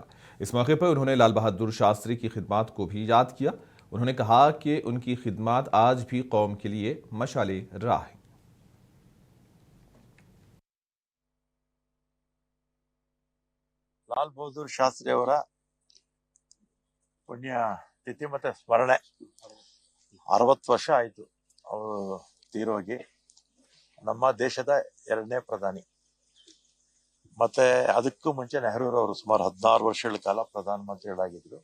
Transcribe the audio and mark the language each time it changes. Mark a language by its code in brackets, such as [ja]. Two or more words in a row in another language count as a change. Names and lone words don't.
[ur] اس موقع پر انہوں نے لال بہادر شاستری کی خدمات کو بھی یاد کیا. انہوں نے کہا کہ ان کی خدمات آج بھی قوم کے لیے مشعل راہ ہے. [kn] लाल बहादुर शास्त्री ಅವರ ಪುಣ್ಯ ತಿಥಿ ಮತ್ತೆ ಸ್ಮರಣೆ 60 ವರ್ಷ ಆಯಿತು ಅವರು ತೀರೋಗಿ. ನಮ್ಮ ದೇಶದ 2ನೇ ಪ್ರಧಾನಿ. ಮತ್ತೆ ಅದಕ್ಕೂ ಮುಂಚೆ ನೆಹರೂರವರು ಸುಮಾರು 16 ವರ್ಷಗಳ ಕಾಲ ಪ್ರಧಾನಮಂತ್ರಿಗಳಾಗಿದ್ರು.